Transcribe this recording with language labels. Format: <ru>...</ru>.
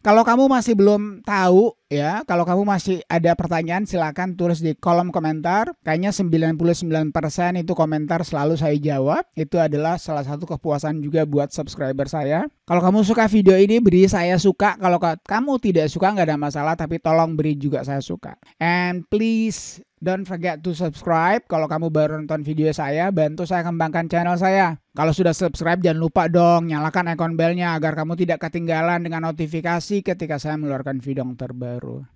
<id>Kalau kamu masih belum tahu ya, kalau kamu masih ada pertanyaan silakan tulis di kolom komentar. Kayaknya 99% itu komentar selalu saya jawab. Itu adalah salah satu kepuasan juga buat subscriber saya. Kalau kamu suka video ini, beri saya suka. Kalau kamu tidak suka nggak ada masalah, tapi tolong beri juga saya suka.</id> <en>And please don't forget to subscribe.</en> <id>Kalau kamu baru nonton video saya, bantu saya kembangkan channel saya. Kalau sudah subscribe, jangan lupa dong nyalakan icon belnya agar kamu tidak ketinggalan dengan notifikasi ketika saya mengeluarkan video yang terbaru.</id>